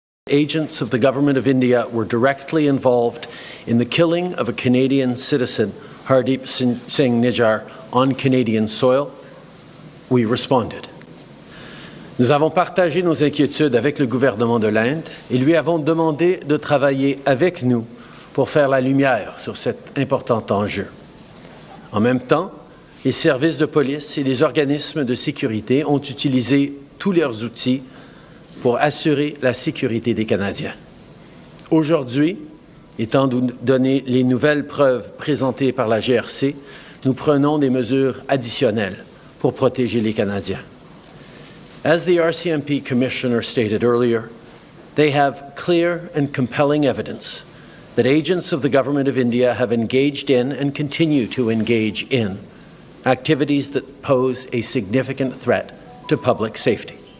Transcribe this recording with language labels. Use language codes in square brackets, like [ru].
[en] agents of the Government of India were directly involved in the killing of a Canadian citizen, Hardeep Singh Nijjar, on Canadian soil, we responded. [fr] Nous avons partagé nos inquiétudes avec le gouvernement de l'Inde et lui avons demandé de travailler avec nous pour faire la lumière sur cet important enjeu. En même temps, les services de police et les organismes de sécurité ont utilisé tous leurs outils pour assurer la sécurité des Canadiens. Aujourd'hui, étant donné les nouvelles preuves présentées par la GRC, nous prenons des mesures additionnelles pour protéger les Canadiens. [en] As the RCMP Commissioner stated earlier, they have clear and compelling evidence that agents of the Government of India have engaged in and continue to engage in activities that pose a significant threat to public safety.